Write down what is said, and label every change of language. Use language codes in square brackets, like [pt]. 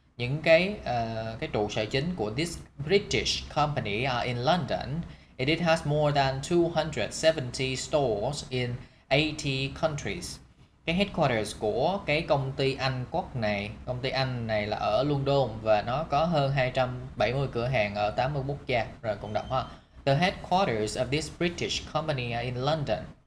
[vi] Những cái trụ sở chính của [en] this British company are in London. It has more than 270 stores in 80 countries. [vi] Cái headquarters của cái công ty Anh quốc này, công ty Anh này là ở London và nó có hơn 270 cửa hàng ở 80 quốc gia. Rồi cùng đọc ha. [en] The headquarters of this British company are in London.